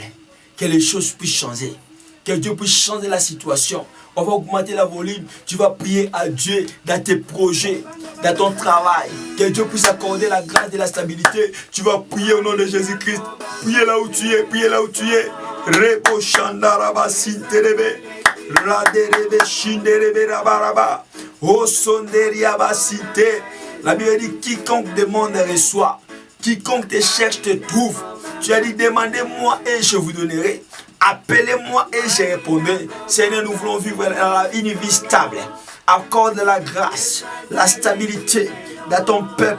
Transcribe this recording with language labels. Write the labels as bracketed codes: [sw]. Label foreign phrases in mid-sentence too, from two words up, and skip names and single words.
[fr] Que les choses puissent changer. Que Dieu puisse changer la situation. On va augmenter la volume. Tu vas prier à Dieu dans tes projets, dans ton travail. Que Dieu puisse accorder la grâce de la stabilité. Tu vas prier au nom de Jésus-Christ. Priez là où tu es. Priez là où tu es. Rebo shandaraba sinterebe. Raderebe shinderebe rabaraba. Osonderiaba sinte. La Bible dit quiconque demande reçoit. Quiconque te cherche te trouve. Tu as dit demandez-moi et je vous donnerai. Appelez-moi et je répondrai. Seigneur, nous voulons vivre une vie stable. Accorde la grâce, la stabilité dans ton peuple.